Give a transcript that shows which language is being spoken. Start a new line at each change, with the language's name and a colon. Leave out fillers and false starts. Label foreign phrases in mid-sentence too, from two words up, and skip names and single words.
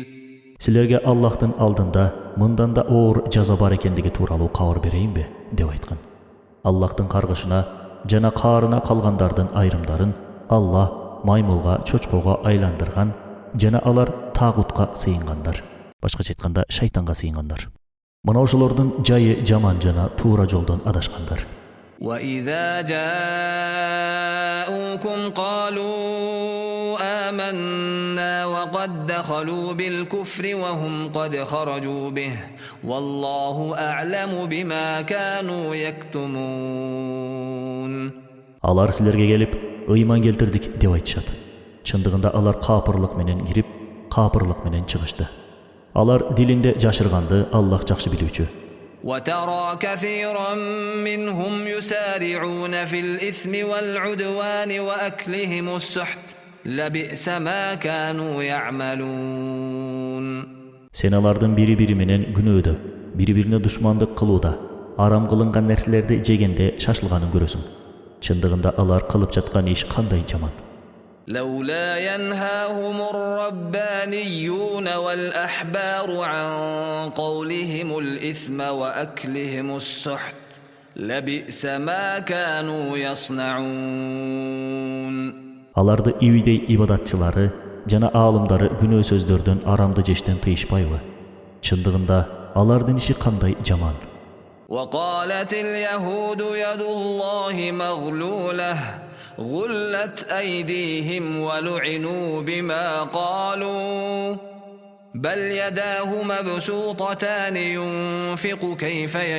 Kyrgyz: Силерге Аллахтын алдында мындан да оор жаза бар экендиги тууралуу кабар берейинби деп айткан. Аллахтын каргышына жана каарына калгандардын айрымдарын Аллах маймылга, чочкого айландырган жана алар тагутка сыйынгандар. Башкача айтканда шайтанга сыйынгандар. Мына ошолордун жайы жаман жана туура жолдон адашкандар.
Arabic: وإذا جاءوكم قالوا آمنا وقد دخلوا بالكفر وهم قد خرجوا به والله أعلم بما كانوا يكتمون.
Kyrgyz: Алар силерге келип, ыйман келтирдик деп айтышат. Чындыгында алар капырлык менен кирип, капырлык менен чыгышты. Алар дилинде жашырганды Аллах жакшы билүүчү.
Arabic: وترى كثيرا منهم يسارعون في الإثم والعدوان وأكلهم السحت لبئس ما كانوا يعملون.
Kyrgyz: Sen alardын бири-бири менен күнөөдө, бири-бирине душмандык кылууда, арам кылынган нерселерди жегенде шашылганын көрөсүң. Чындыгында алар кылып жаткан иш кандай жаман.
Arabic: لولا ينهاهم الربانيون والأحبار عن قولهم الإثم وأكلهم السحت لبئس ما كانوا يصنعون.
Kyrgyz: Аларды үйдей ибадатчылары жана аалымдары күнөө сөздөрдөн арамды жештен тыйышпайбы? Чындыгында алардын иши кандай жаман.
Arabic: وقالت اليهود يد الله مغلولة غلت أيديهم ولعنوا بما قالوا بل يداه مبسوطتان ينفق كيف